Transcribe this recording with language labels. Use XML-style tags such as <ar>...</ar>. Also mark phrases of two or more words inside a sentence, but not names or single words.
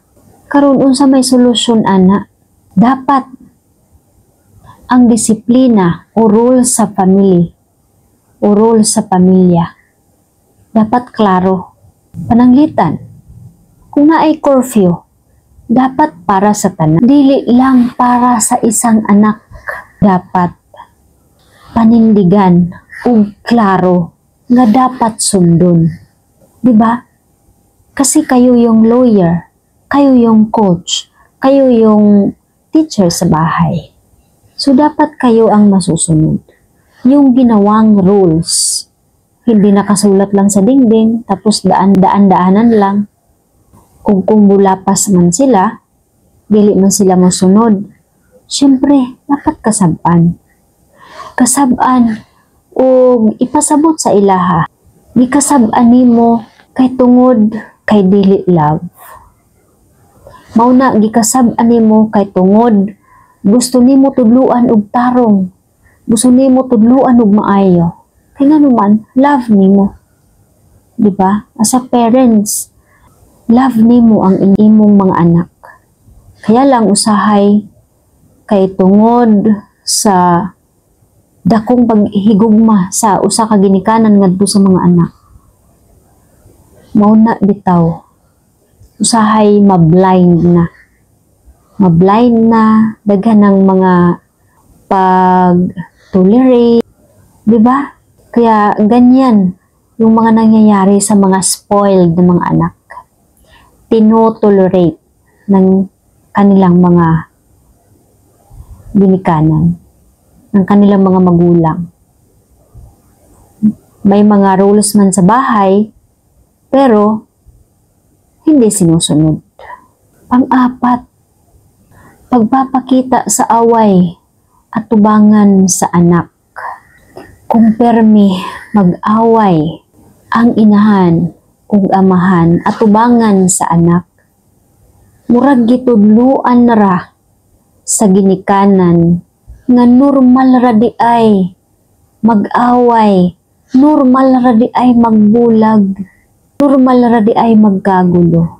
<ceb>Karon unsa may solusyon ana? Dapat ang disiplina o rule sa family o rule sa pamilya dapat klaro. Pananglitan, kung naay curfew, dapat para sa tanan, dili lang para sa isang anak. Dapat panindigan ug klaro nga dapat sundon. Diba?</ceb> <tl>Kasi kayo yung lawyer, kayo yung coach, kayo yung teacher sa bahay. So dapat kayo ang masusunod. Yung ginawang rules, hindi nakasulat lang sa dingding, tapos daanan lang.</tl> <ceb>Kung bulapas man sila, dili man sila masunod, syempre, dapat kasaban. Kasaban o ipasabot sa ilaha. Di kasaban nimo kay tungod kay dili love. Mauna gikasaban nimo kay tungod gusto nimo tudluan og tarong. Gusto nimo tudluan og maayo. Kay nga naman, love nimo. Diba?</ceb> <en>As a parents,</en> <ceb>love nimo ang imong mga anak.</ceb> <tl>Kaya lang</tl> <ceb>usahay kay tungod sa dakong paghigugma sa usa ka ginikanan ngadto sa mga anak. Mauna bitaw. Usahay mablind na. Mablind na, daghan ng mga pag-tolerate. Diba?</ceb> <tl>Kaya ganyan yung mga nangyayari sa mga spoiled na mga anak. Tino-tolerate ng kanilang mga ginikanan, ng kanilang mga magulang. May mga rules man sa bahay, pero hindi sinusunod.</tl> <ceb>Pang-apat, pagpapakita sa away at tubangan sa anak. Kung permi mag-away ang inahan ug amahan at tubangan sa anak, murag gitudluan na ra sa ginikanan nga normal ra di ay mag-away, normal ra di ay magbulag, normal ra di ay magkagulo.</ceb>